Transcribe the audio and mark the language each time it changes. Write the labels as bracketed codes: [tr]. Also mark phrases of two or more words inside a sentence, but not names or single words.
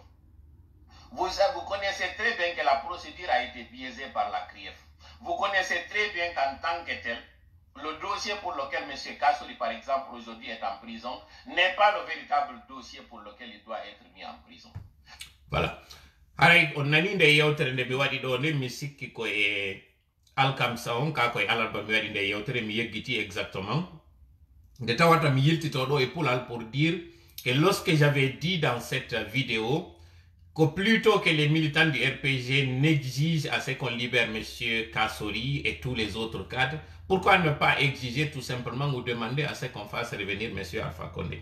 [fr] Vous connaissez très bien que la procédure a été biaisée par la CRIEF. Vous connaissez très bien qu'en tant que tel, le dossier pour lequel M. Kassori, par exemple, aujourd'hui est en prison, n'est pas le véritable dossier pour lequel il doit être mis en prison. Voilà. [ff] Haray on nani nde yewtere nde mi waɗi ɗo nde mi sikki koye alkamsa on ka koye alarba mi waɗi nde yewtere mi yeggiti exactement nde tawata mi yiltito ɗo e pulal [fr] pour dire que lorsque j'avais dit dans cette vidéo que plutôt que les militants du RPG n'exigent à ce qu'on libère M. Kassori et tous les autres cadres, pourquoi ne pas exiger tout simplement ou demander à ce qu'on fasse revenir M. Alpha Condé?